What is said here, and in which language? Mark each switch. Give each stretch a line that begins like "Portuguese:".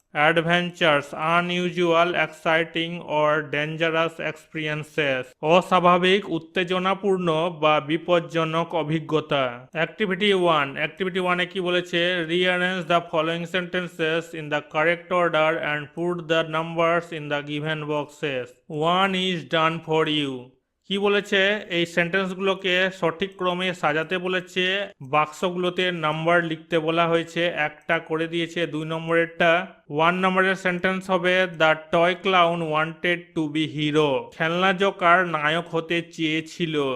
English: Adventures, unusual, exciting or dangerous experiences,
Bangla: অস্বাভাবিক, উত্তেজনাপূর্ণ বা বিপজ্জনক অভিজ্ঞতা।
English: Activity 1, Activity 1
Bangla: এ কি বলেছে?
English: Rearrange the following sentences in the correct order and put the numbers in the given boxes. 1 is done for you.
Bangla: কি বলেছে? এই সেন্টেন্সগুলোকে সঠিক ক্রমে সাজাতে বলেছে, বাক্সগুলোতে নাম্বার লিখতে বলা হয়েছে, একটা করে দিয়েছে 2 নম্বরেরটা। 1 নম্বরের সেন্টেন্স হবে
English: the toy clown wanted to be hero,
Bangla: খেলনা জোকার নায়ক হতে চেয়েছিল।